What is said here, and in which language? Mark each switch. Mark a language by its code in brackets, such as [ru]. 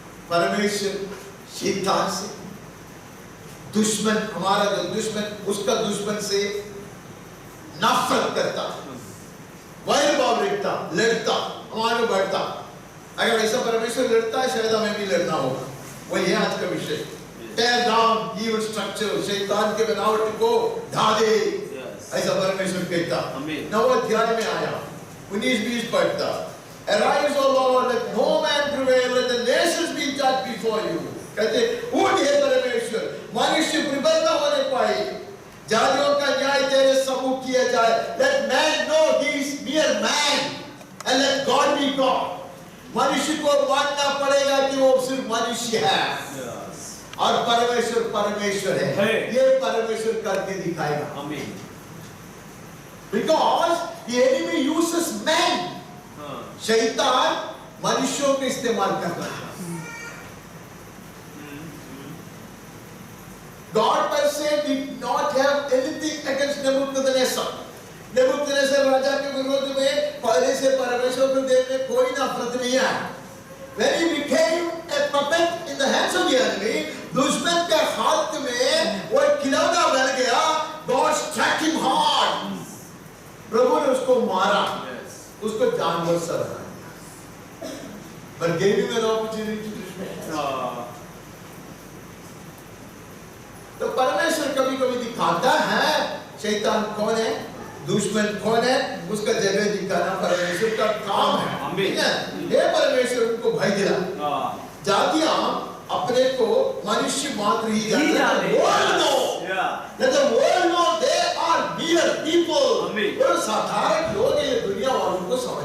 [hi] परमेश्वर शैतान से, दुश्मन, हमारा जो दुश्मन, उसका दुश्मन से नफरत करता, वैर भाव रखता, लड़ता, हमारे बढ़ता। अगर ऐसा परमेश्वर लड़ता है, शायद हमें भी लड़ना होगा। वही है आज का विषय। [en] Tear down evil structure, [hi] शैतान के बनावट को ढा दे, ऐसा परमेश्वर कहता। नवा अध्याय में आया, 19-20 पढ़ता। [en] Arise, O Lord, let no man prevail, let the nations be judged before you. [hi] कहते उठ हे परमेश्वर, मनुष्य प्रबल न होने पाए, जातियों का न्याय तेरे सम्मुख किया जाए। [en] Let man know he is mere man, and let God be God. [hi] मनुष्य को मानना पड़ेगा कि वो सिर्फ मनुष्य है, और परमेश्वर परमेश्वर है। ये परमेश्वर करके दिखाएगा। [en] आमीन। Because the enemy uses men. [hi] शैतान मनुष्यों के इस्तेमाल करता है। [en] God per se did not have anything against Nebuchadnezzar. [hi] नेबूकदनेस्सर राजा के विरोध में पहले से परमेश्वर को देखने कोई नफरत नहीं है। [en] When he became a puppet in the hands of the enemy, [hi] दुश्मन के हाथ में वो एक खिलौना बन गया। [en] God struck him hard. [hi] प्रभु ने उसको मारा, उसको जानवर सा बना दिया। [en] But gave him an opportunity to repent. [hi] तो परमेश्वर कभी-कभी दिखाता है शैतान कौन है, दुश्मन कौन है, उसका जगह दिखाना परमेश्वर का काम है। ठीक है? ये परमेश्वर उनको भय दिला। जातियां अपने को मनुष्य मात्र ही जानते हैं। [en] World know, let the world know they are mere people। [hi] वो साधारण लोग हैं, ये दुनिया वालों को